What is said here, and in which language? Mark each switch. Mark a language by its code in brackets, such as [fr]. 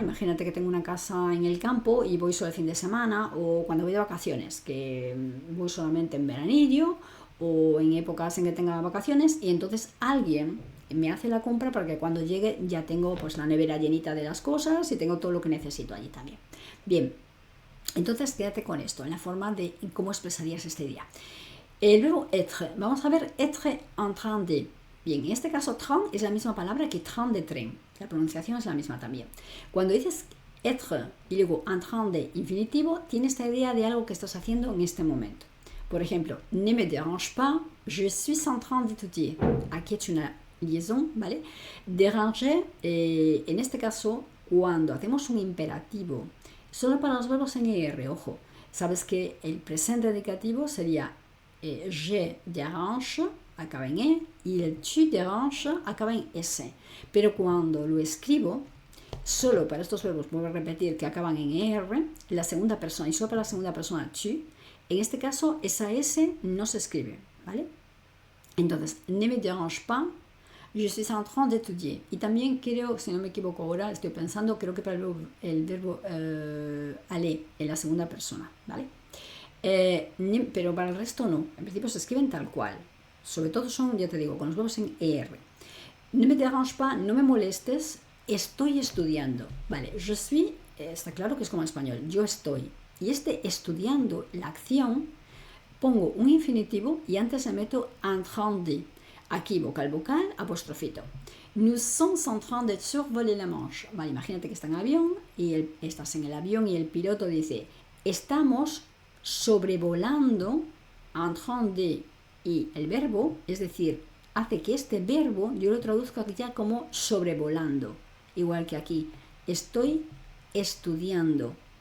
[es] Imagínate que tengo una casa en el campo y voy solo el fin de semana, o cuando voy de vacaciones, que voy solamente en veranillo o en épocas en que tenga vacaciones, y entonces alguien me hace la compra para que cuando llegue ya tengo pues la nevera llenita de las cosas y tengo todo lo que necesito allí también. Bien, entonces quédate con esto, en la forma de cómo expresarías este día. El verbo être, vamos a ver [fr] être en train de. [es] Bien, en este caso train es la misma palabra que train de tren, la pronunciación es la misma también. Cuando dices être y luego [fr] en train de [es] infinitivo, tiene esta idea de algo que estás haciendo en este momento. Por ejemplo, [fr] ne me dérange pas, je suis en train d'étudier. [es] Aquí he hecho una liaison, ¿vale? Déranger, en este caso, cuando hacemos un imperativo, solo para los verbos en ER, ojo, sabes que el presente indicativo sería [fr] je dérange, [es] acaba en E, y el [fr] tu dérange [es] acaba en S. Pero cuando lo escribo, solo para estos verbos, vuelvo a repetir, que acaban en ER, la segunda persona, y solo para la segunda persona, tu, en este caso, esa S no se escribe, ¿vale? [fr] Entonces, ne me dérange pas, je suis en train d'étudier. [es] Y también creo, si no me equivoco ahora, estoy pensando, creo que para el verbo aller en la segunda persona, ¿vale? Pero para el resto no. En principio se escriben tal cual. Sobre todo son, ya te digo, con los verbos en ER. [fr] Ne me dérange pas, [es] no me molestes, estoy estudiando. Vale, [fr] je suis, [es] está claro que es como en español, yo estoy. Y estudiando, la acción, pongo un infinitivo y antes le meto [fr] en train de. [es] Aquí vocal, apostrofito. [fr] Nous sommes en train de survoler la Manche. [es] Vale, imagínate que está en avión y estás en el avión y el piloto dice, estamos sobrevolando, [fr] en train de, [es] y el verbo, es decir, hace que este verbo yo lo traduzco aquí ya como sobrevolando. Igual que aquí, estoy estudiando.